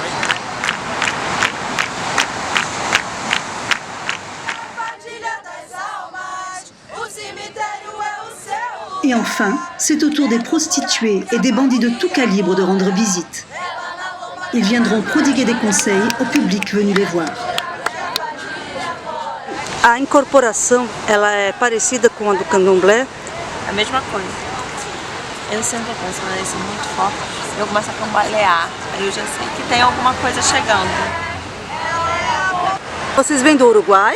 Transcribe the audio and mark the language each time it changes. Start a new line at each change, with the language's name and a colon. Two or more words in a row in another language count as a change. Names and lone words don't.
French: Et enfin, c'est au tour des prostituées et des bandits de tout calibre de rendre visite. Ils viendront prodiguer des conseils au public venu les voir.
Portuguese: A incorporação, ela é parecida com a do candomblé? A mesma coisa. Eu sinto a consciência muito forte. Eu começo a cambalear. Aí eu já sei que tem alguma coisa chegando. Vocês vêm do Uruguai?